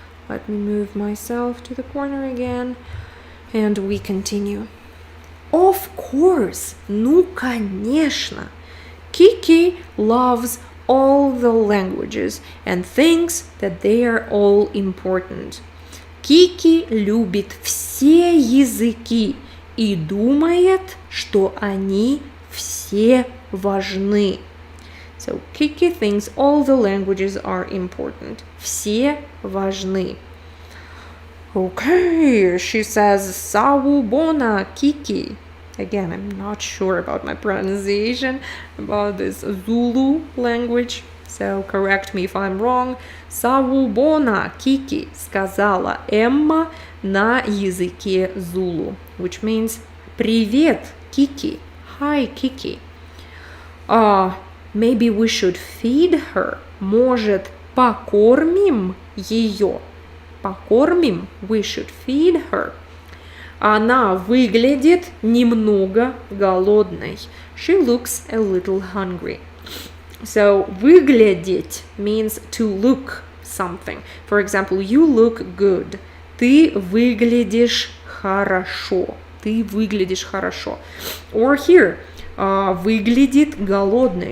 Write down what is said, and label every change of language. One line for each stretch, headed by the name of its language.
English: Let me move myself to the corner again. And we continue. Of course,
Russian: ну конечно.
English: Kiki loves all the languages and thinks that they are all important.
Russian: Кики любит все языки и думает, что они все важны.
English: So Kiki thinks all the languages are important.
Russian: Все важны.
English: Okay, she says, Sawubona, Kiki. Again, I'm not sure about my pronunciation, about this Zulu language. So correct me if I'm wrong.
Russian: Sawubona, Kiki, сказала Эмма на языке Зулу,
English: which means
Russian: привет, Kiki.
English: Hi, Kiki. Maybe we should feed her.
Russian: Может, покормим ее? Покормим?
English: We should feed her.
Russian: Она выглядит немного голодной.
English: She looks a little hungry. So, выглядеть means to look something. For example, you look good.
Russian: Ты выглядишь хорошо. Ты выглядишь хорошо.
English: Or here,
Russian: выглядит голодной.